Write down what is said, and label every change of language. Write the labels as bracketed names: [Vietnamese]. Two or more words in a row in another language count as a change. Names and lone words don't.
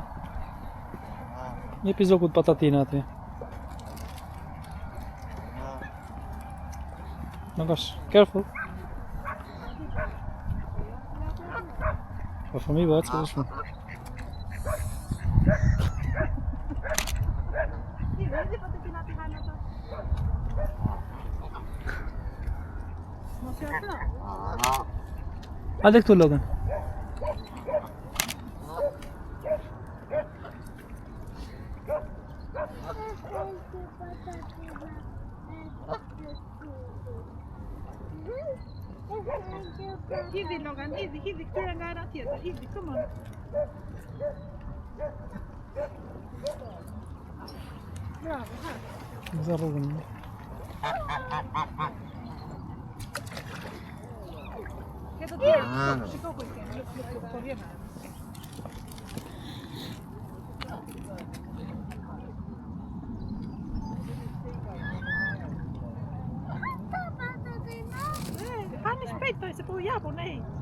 [Albanian] Jepi zogut patatina aty. [English] No gosh, careful. But for me, what's this one? [Albanian] Hadi këtu Logan. Hidhi Logan, hidhi këtyre nga ana tjetër, hidhi, [English] come on. Bravo, ha. [Russian] За рогом. [Albanian] Këtë tjerë, shiko ku i kemë, po vjen. Hani shpejt toj, se po u japu, nej.